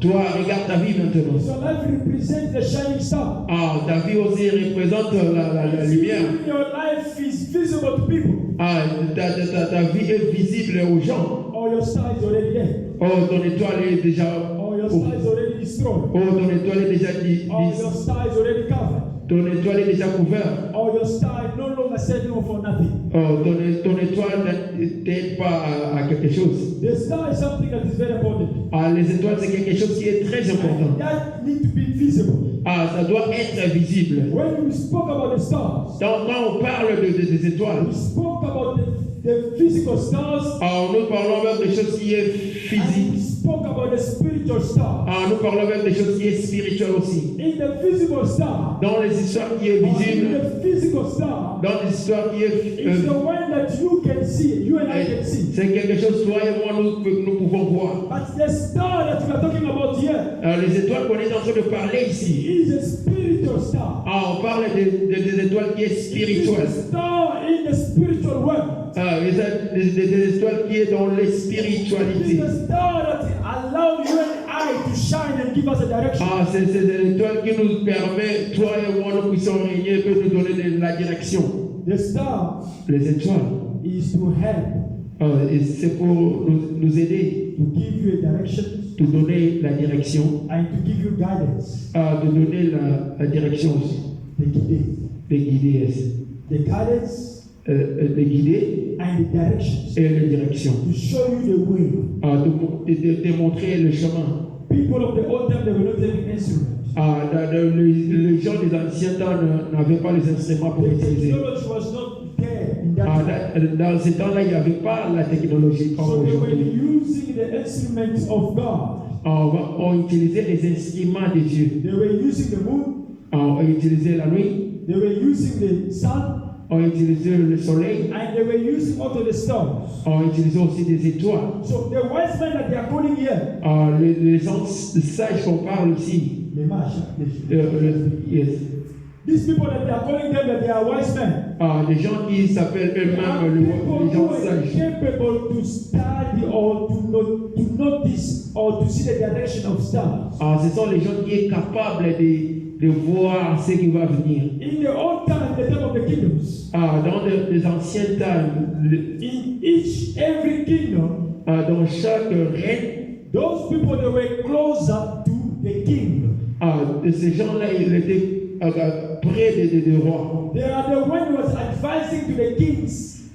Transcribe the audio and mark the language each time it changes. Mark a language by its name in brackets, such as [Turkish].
[French] Toi, regarde ta vie maintenant. [English] Your life represents the shining star. [French] Ta vie aussi représente la lumière. [English] Your life is visible to people. [French] Ta vie est visible aux gens. [English] Or your star is already there. [French] Ton étoile est déjà. [English] Or your star is already destroyed. [French] Ton étoile est déjà [English] Or your star is already covered. [French] Ton étoile est déjà couverte. [English] Or your star is no longer setting off for nothing. [French] Ton étoile n'aide pas à quelque chose. [English] The star is something that is very important. [French] Les étoiles, c'est quelque chose qui est très important. [English] That need to be visible. [French] Ça doit être visible. [English] When we spoke about the stars, [French] Quand on parle des étoiles, [English] we spoke about the physical stars. [French] Nous parlons même des choses qui est [English] And we [French] physique. [English] spoke about the spiritual stars. [French] Nous parlons même des choses qui est spirituelles aussi. [English] In the visible star, [French] Dans les histoires qui est [English] or in [French] visible, [English] the physical star, [French] dans les histoires qui est [English] it's the one that you can see, you and I can see. [French] c'est quelque chose toi et moi nous pouvons voir. [English] But the star that we are talking about here [French] Les étoiles qu'on est en train de parler ici, [English] is a spiritual star. [French] on parle des étoiles qui est [English] It is [French] spirituelle. [English] a star in the spiritual world. [French] Des étoiles qui est dans les [English] It is [French] spiritualités. [English] a star that allows you and I to shine and give us a direction. [French] C'est des étoiles qui nous permet, toi et moi, nous puissions régner, peut nous donner la direction. [English] The star [French] Les étoiles, [English] is to help, [French] c'est pour nous aider, [English] to give you a direction, [French] te donner la direction, [English] and to give you guidance, [French] de donner la direction, [English] the guide, [French] de guider, [English] the guidance [French] de guider [English] and the directions, [French] et la direction, [English] to show you the way. [French] de montrer le chemin. [English] People of the old time, they were not having instruments. [French] Les gens des anciens temps n'avaient pas les instruments pour [English] The [French] utiliser. [English] technology was not there in that time. [French] Dans ces temps-là, il n'y avait pas la technologie comme [English] So they were [French] aujourd'hui. [English] using the instruments of God. [French] On utilisait les instruments de Dieu. [English] They were using the moon, [French] ont utilisé la nuit, [English] they were using the sun, [French] ont utilisé le soleil, [English] and they were using also the stars. [French] ont utilisé aussi des étoiles. [English] So the wise men that they are calling here, [French] Les gens sages qu'on parle ici, les mages, [English] yes. these people that they are calling them that they are wise men, [French] Des gens qui s'appellent eux-mêmes les gens [English] who are [French] sages. [English] capable to study or to notice or to see the direction of stars. [French] Ce sont les gens qui sont capables de voir ce qui va venir. [English] In the old time, the time of the kingdoms, [French] Dans les anciens temps, [English] in every kingdom, [French] dans chaque règne, [English] those people that were closer to the king. [French] Ces gens-là, ils étaient près des rois. [English] They are the one who was advising to the kings.